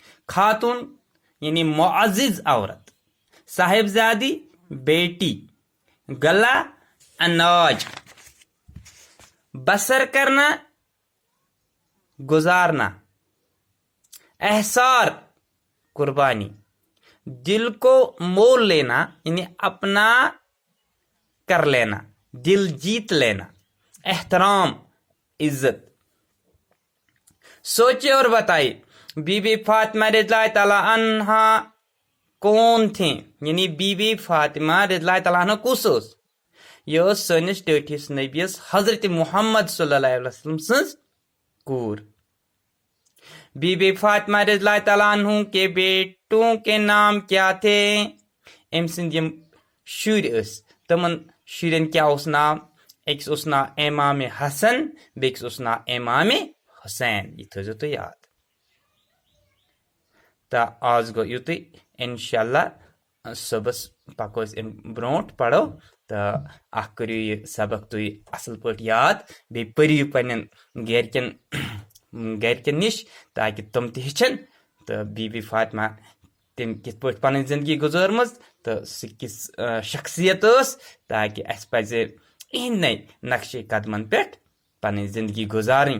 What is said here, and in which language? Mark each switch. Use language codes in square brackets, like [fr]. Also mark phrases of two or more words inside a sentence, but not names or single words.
[ur] خاتون یعنی معزز عورت، صاحبزادی بیٹی، گلا اناج، بسر کرنا گزارنا، احصار قربانی، دل کو مول لینا یعنی اپنا کر لینا، دل جیت لینا، احترام عزت۔ سوچے اور بتائیے بی بی فاطمہ رضی اللہ تعالیٰ عنہا کون تھیں، یعنی بی بی فاطمہ رضی اللہ تعالیٰ عنہ [ks] کس ٲس؟ یہ ٲس سٲنِس ٹٲٹھِس نبیَس حضرت محمد صلی اللہ علیہ وسلم سٕنٛز کوٗر۔ [ur] بی بی فاطمہ رضی اللہ تعالیٰ عنہ کے بیٹوں کے نام کیا تھے؟ [ks] أمۍ سٕنٛدۍ یِم شُرۍ ٲسۍ تِمن شُرٮ۪ن کیٛاہ اوس ناو؟ أکِس اوس ناو امام حسن، بیٚکِس اوس ناو امام حسین، یہِ تھٲیزیو تُہۍ یاد۔ تہٕ آز گوٚو یُتُے، انشاءاللہ صُبحس پکو أسۍ امہِ برونٛٹھ پرو تہٕ اکھ کٔرِو یہِ سبق تُہۍ اصل پٲٹھۍ یاد، بیٚیہِ پٔرِو پننٮ۪ن گرِکٮ۪ن نِش تاکہِ تِم تہِ ہیٚچھن تہٕ بی بی فاطمہ تٔمۍ کِتھ پٲٹھۍ پنٕنۍ زندگی گُزٲرمٕژ تہٕ سُہ کِژھ شخصیت ٲس، تاکہِ اسہِ پزِ اِہنٛدے نقشے قدمن پٮ۪ٹھ پنٕنۍ زندگی گُزارٕنۍ۔